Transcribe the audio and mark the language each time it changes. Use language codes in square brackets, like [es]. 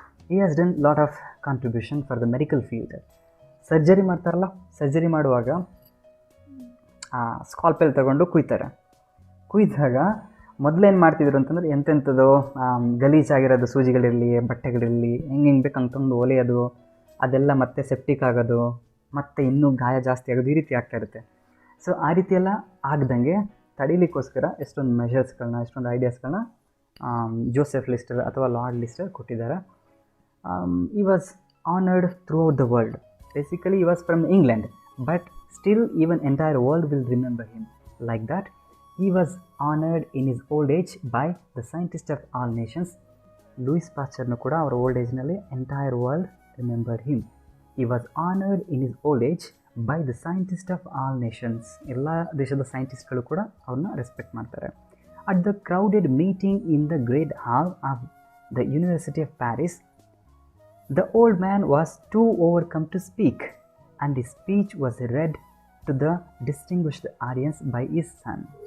[en] He has done lot of contribution for the medical field. [kn] Surgery ಮಾಡ್ತಾರಲ್ಲ, surgery ಮಾಡುವಾಗ ಸ್ಕಾಲ್ಪೆಲ್ ತಗೊಂಡು ಕುಯ್ದಾಗ ಮೊದಲೇನು ಮಾಡ್ತಿದ್ರು ಅಂತಂದ್ರೆ ಎಂತೆಂಥದ್ದು ಗಲೀಜಾಗಿರೋದು ಸೂಜಿಗಳಿರಲಿ, ಬಟ್ಟೆಗಳಿರಲಿ, ಹೆಂಗೆ ಬೇಕು ಅಂತಂದು ಒಲೆಯೋದು, ಅದೆಲ್ಲ ಮತ್ತೆ ಸೆಪ್ಟಿಕ್ ಆಗೋದು, ಮತ್ತು ಇನ್ನೂ ಗಾಯ ಜಾಸ್ತಿ ಆಗೋದು, ಈ ರೀತಿ ಆಗ್ತಾ ಇರುತ್ತೆ. ಸೊ ಆ ರೀತಿಯೆಲ್ಲ ಆಗ್ದಂಗೆ ತಡೀಲಿಕ್ಕೋಸ್ಕರ ಎಷ್ಟೊಂದು ಮೆಷರ್ಸ್ಗಳನ್ನ, ಎಷ್ಟೊಂದು ಐಡಿಯಾಸ್ಗಳನ್ನ ಜೋಸೆಫ್ ಲಿಸ್ಟರ್ ಅಥವಾ ಲಾರ್ಡ್ ಲಿಸ್ಟರ್ ಕೊಟ್ಟಿದ್ದಾರೆ. [en] he was honored throughout the world. Basically he was from England, but still even entire world will remember him. Like that, he was honored in his old age by the scientist of all nations. [kn] Louis ಪಾಶ್ಚರ್ನು ಕೂಡ ಅವರ old ಏಜ್ನಲ್ಲಿ [en] Entire world remember him. he was honored in his old age by the scientist of all nations. [kn] ಎಲ್ಲ ದೇಶದ ಸೈಂಟಿಸ್ಟ್ಗಳು ಕೂಡ ಅವ್ರನ್ನ respect ಮಾಡ್ತಾರೆ. [en] at the crowded meeting in the great hall of the University of Paris, the old man was too overcome to speak, and his speech was read to the distinguished audience by his son.